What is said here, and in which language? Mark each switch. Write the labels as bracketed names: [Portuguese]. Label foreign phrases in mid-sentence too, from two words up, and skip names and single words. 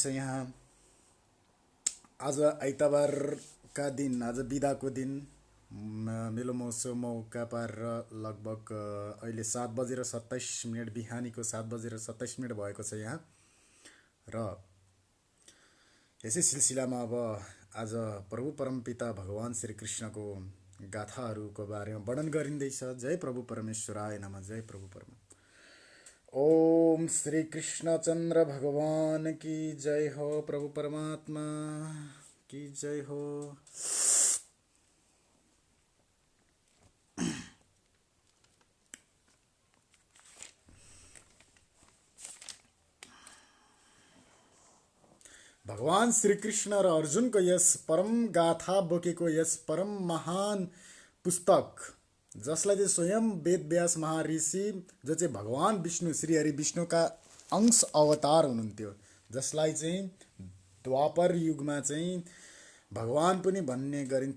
[Nepali] यहाँ आज आइतबारका दिन, आज बिदाको दिन, मेलो महोत्सव मौका पारेर लगभग अहिले 7:27 बिहानीको 7:27 भएको छ यहाँ। र यसै सिलसिलामा अब आज प्रभु परमपिता भगवान श्री कृष्णको गाथाहरूको बारेमा वर्णन गरिँदैछ। [Sanskrit] जय प्रभु परमेश्वराय नमः। जय प्रभु परमात्मा। [Hindi] ओम श्री कृष्णचन्द्र भगवान की जय हो। प्रभु परमात्मा की जय हो। [Nepali] भगवान श्री कृष्ण र अर्जुनको यस परम गाथा बोकेको यस परम महान पुस्तक, जसलाई चाहिँ स्वयं वेदव्यास महर्षि, जो चाहिँ भगवान विष्णु श्री हरि विष्णुका अंश अवतार हुनुहुन्थ्यो, जसलाई चाहिँ द्वापर युगमा चाहिँ भगवान पनि भन्ने गरिन्थ्यो।